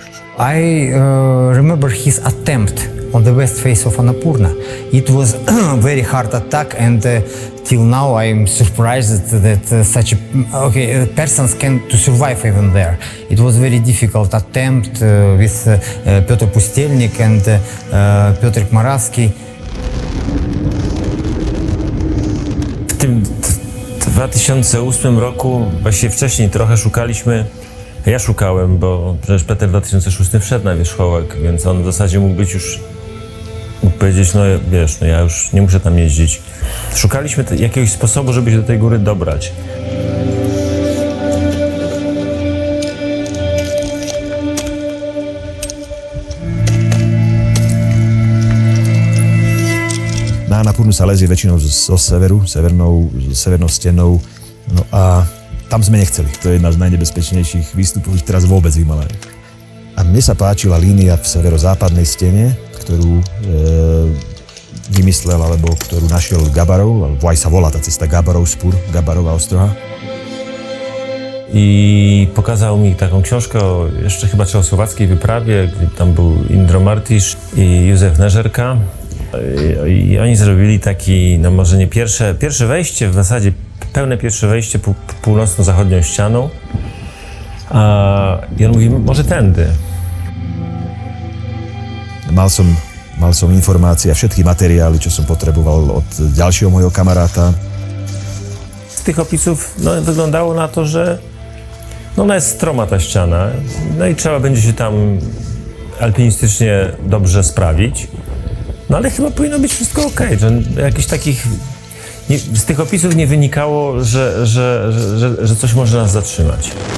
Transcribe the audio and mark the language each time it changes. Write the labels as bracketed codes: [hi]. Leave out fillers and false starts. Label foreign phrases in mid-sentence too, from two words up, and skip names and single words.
[en] I remember his attempt on the west face of Annapurna. It was a very hard attack, and till now I'm surprised that such a persons can to survive even there. It was very difficult attempt with Piotr Pustelnik and Piotr Morawski. [pl] W tym 2008 roku, właściwie wcześniej trochę szukaliśmy. Ja szukałem, bo przecież Peter w 2006 wszedł na wierzchołek, więc on w zasadzie mógł powiedzieć, no wiesz, no ja już nie muszę tam jeździć. Szukaliśmy jakiegoś sposobu, żeby się do tej góry dobrać. [sk] Na Annapurnu sa lezie väčšinou zo severu, severnou stenou, no a tam sme nechceli. To je jedna z najnebezpečnejších výstupov teraz vôbec v Himalajách. A mne sa páčila línia v severozápadnej stene, ktorú vymyslel, alebo ktorú našiel Gabarov, alebo aj sa volá tá cesta Gabarov Spur, Gabarova ostroha. [pl] I pokazał mi taką książkę jeszcze chyba czechosłowackiej wyprawie, gdzie tam był Indro Martisz i Józef Nežerka. I oni zrobili taki, no może nie pierwsze wejście, w zasadzie pełne pierwsze wejście północno-zachodnią ścianą. I on mówi, może tędy. [sk] Mal som informácie a všetky materiály, čo som potreboval od ďalšieho mojho kamaráta. [pl] Z tych opisów no, wyglądało na to, że no, ona jest stroma ta ściana, no i trzeba będzie się tam alpinistycznie dobrze sprawić. No ale chyba powinno być wszystko okej, że jakichś takich... z tych opisów nie wynikało, że coś może nas zatrzymać.